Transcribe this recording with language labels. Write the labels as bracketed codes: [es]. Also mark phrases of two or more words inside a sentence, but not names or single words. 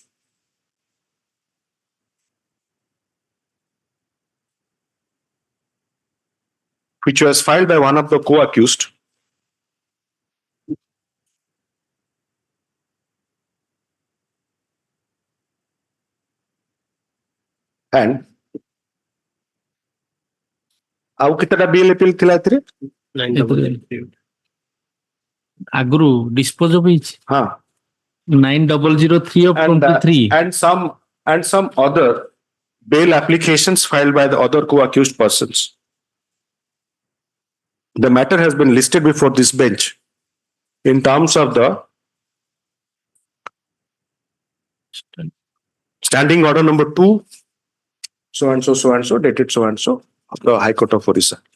[en] Which was filed by one of the co-accused. [or] And ଆଉ କେତେଟା ବିଲ୍ ଏପିଲ୍ ଥିଲା ଏଥିରେ ଆଗରୁ [en] dispose of [or] ହେଇଛି ହଁ [en] 9003 of 23 and some other bail applications filed by the other co-accused persons. The matter has been listed before this bench in terms of the standing order number 2 so and so dated so and so of the High Court of Orissa.